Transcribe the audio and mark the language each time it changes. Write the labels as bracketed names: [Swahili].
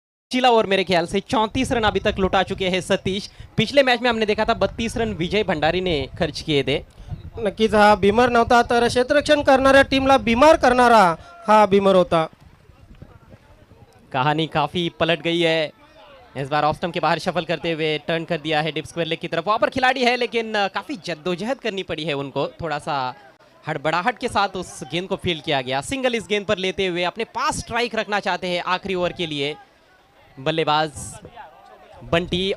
[Hindi] पिछला ओवर मेरे ख्याल से 34 रन अभी तक लुटा चुके हैं सतीश. पिछले मैच में हमने देखा था 32 रन विजय भंडारी ने खर्च किए थे. [Marathi] नक्कीच हा बीमर नव्हता, तर क्षेत्ररक्षण करणाऱ्या टीमला बीमार करणारा हा बीमर होता. [Hindi] कहानी काफी पलट गई है. इस बार ऑफ स्टंप के बाहर शफल करते हुए टर्न कर दिया है डिप स्क्वायर लेग की तरफ. वहां पर खिलाड़ी है लेकिन काफी जद्दोजहद करनी पड़ी है उनको. थोड़ा सा हड़बड़ाहट के साथ उस गेंद को फील्ड किया गया. सिंगल इस गेंद पर लेते हुए अपने पास स्ट्राइक रखना चाहते हैं आखिरी ओवर के लिए बल्लेबाज बंटी.